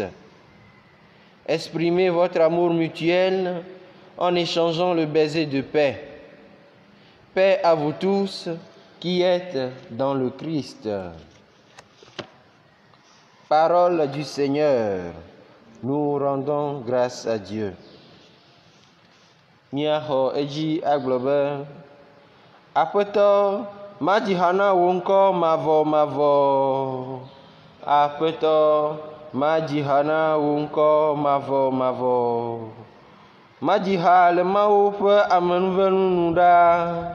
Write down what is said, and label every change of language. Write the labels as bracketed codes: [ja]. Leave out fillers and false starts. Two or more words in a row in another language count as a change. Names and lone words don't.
[fr] Exprimez votre amour mutuel en échangeant le baiser de paix. Paix à vous tous qui êtes dans le Christ. Parole du Seigneur. Nous rendons grâce à Dieu. [ee] Miaxɔ edzi agblɔ be aƒetɔ madzi na wò ŋkɔ mavɔmavɔ. Aƒetɔ madzi na wò ŋkɔ mavɔmavɔ. Madzi le Mawu ƒe amenuvenu nu ɖaa.